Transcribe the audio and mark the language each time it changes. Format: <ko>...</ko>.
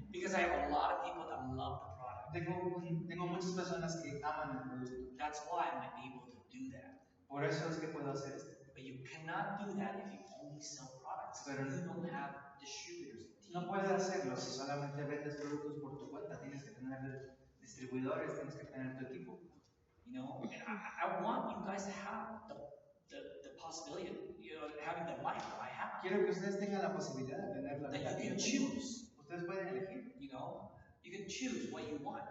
<en>because I have a lot of people that love the product.</en> <es>Tengo muchas personas que aman el producto.</es> <en>That's why I'm able to do that.</en> <es>Por eso es que puedo hacer esto.</es> <en>But you cannot do that if you only sell products,</en> <es>Pero</es> <en>you don't have distributors.</en> <es>no puedes hacerlo si solamente vendes productos por tu cuenta. Tienes que tener distribuidores, tienes que tener tu equipo.</es> <en>You know, and I want you guys to have the possibility of, you know, having the life that I have.</en> <es>Quiero que ustedes tengan la posibilidad de tener la vida</es> <en>That you</en> <es>que</es> <en>can</en> <es>yo tengo.</es> <en>choose,</en> <es>Ustedes pueden elegir,</es> <en>you know, you can choose what you want.</en>